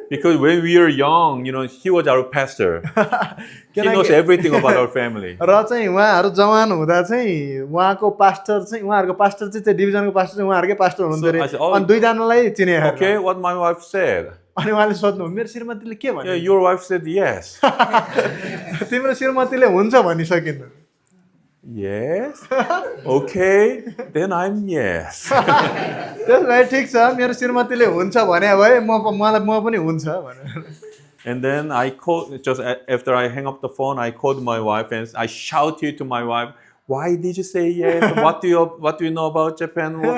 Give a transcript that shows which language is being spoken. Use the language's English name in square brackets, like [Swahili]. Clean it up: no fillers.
[English] Because when we were young, he was our pastor. He knows everything about our family. [Nepali] र चाहिँ उहाँहरू जवान हुँदा चाहिँ उहाँको पास्टर चाहिँ उहाँहरूको पास्टर चाहिँ त्यो डिभिजनको पास्टर चाहिँ उहाँहरूकै पास्टर हुनुहुन्थ्यो अरे [English] I said, oh, [Nepali] अनि दुईजनालाई चिने [English] Okay, what my wife said. [Nepali] अनि उहाँले सोध्नु मेरो श्रीमतीले के [English] Yeah, [Nepali] भन्यो [English] your wife said yes. [Nepali] तिम्रो श्रीमतीले हुन्छ भनिसकिन् [English] Yes? Okay, then I'm yes. [Nepali] त्यसो भए ठिक छ मेरो श्रीमतीले हुन्छ भने भए म पनि हुन्छ भनेर [English] And then I called, just after I hang up the phone, I called my wife and I shouted to my wife, why did you say yes? What do you know about Japan?